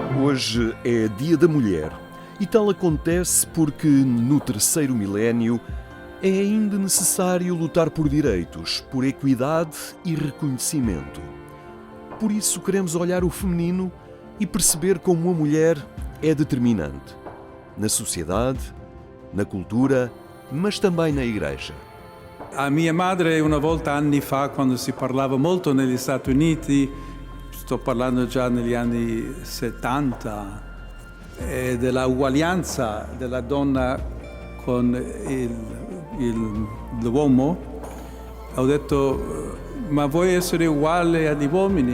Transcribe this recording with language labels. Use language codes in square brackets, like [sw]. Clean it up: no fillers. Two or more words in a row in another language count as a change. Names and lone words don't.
[pt] Hoje é Dia da Mulher e tal acontece porque no terceiro milénio é ainda necessário lutar por direitos, por equidade e reconhecimento. Por isso queremos olhar o feminino e perceber como a mulher é determinante na sociedade, na cultura, mas também na Igreja. [it] A mia madre una volta anni fa, quando si parlava molto negli Stati Uniti, sto parlando già negli anni 70, della uguaglianza della donna con l'uomo, ho detto ma vuoi essere uguale agli uomini?